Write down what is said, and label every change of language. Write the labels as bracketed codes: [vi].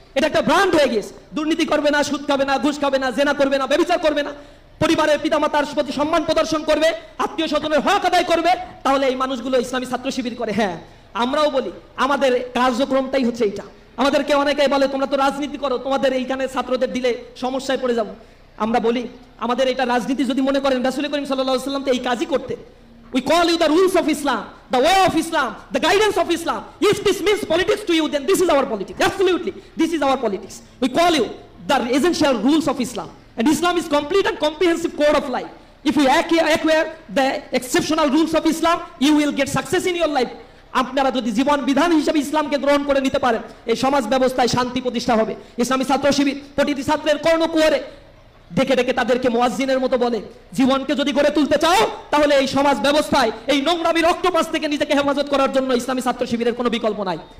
[bn] এটা একটা ব্র্যান্ড হয়ে গেছে, দুর্নীতি করবে না, সুদ খাবে না, ঘুষ খাবে না, জেনা করবে না, ব্যভিচার করবে না, পরিবারের পিতামাতার প্রতি সম্মান প্রদর্শন করবে, আত্মীয় স্বজনের হক আদায় করবে, তাহলে এই মানুষগুলো ইসলামী ছাত্র শিবির করে। হ্যাঁ, আমরাও বলি আমাদের কার্যক্রমটাই হচ্ছে এইটা। আমাদেরকে অনেকেই বলে তোমরা তো রাজনীতি করো, তোমাদের এইখানে ছাত্রদের দিলে সমস্যায় পড়ে যাবো। আমরা বলি আমাদের এটা রাজনীতি যদি মনে করেন, রাসূল করিম সাল্লাল্লাহু আলাইহি ওয়াসাল্লাম তো এই কাজই করতে। [en] We call you the rules of Islam, the way of Islam, the guidance of Islam. If this means politics to you, then this is our politics. Absolutely, this is our politics. We call you the essential rules of Islam. And Islam is complete and comprehensive code of life. If you acquire the exceptional rules of Islam, you will get success in your life. [bn] আপনারা যদি জীবন বিধান হিসেবে ইসলামকে গ্রহণ করে নিতে পারেন, এই সমাজ ব্যবস্থায় শান্তি প্রতিষ্ঠা হবে। ইসলামী ছাত্র শিবির প্রতিটি ছাত্রের কর্ণকুহরে ডেকে ডেকে তাদেরকে মুয়াজ্জিনের মতো বলে, জীবনকে যদি গড়ে তুলতে চাও তাহলে এই সমাজ ব্যবস্থায় এই নোংরামির অক্টোপাস থেকে নিজেকে হেফাজত করার জন্য ইসলামী ছাত্র শিবিরের কোনো বিকল্প নাই।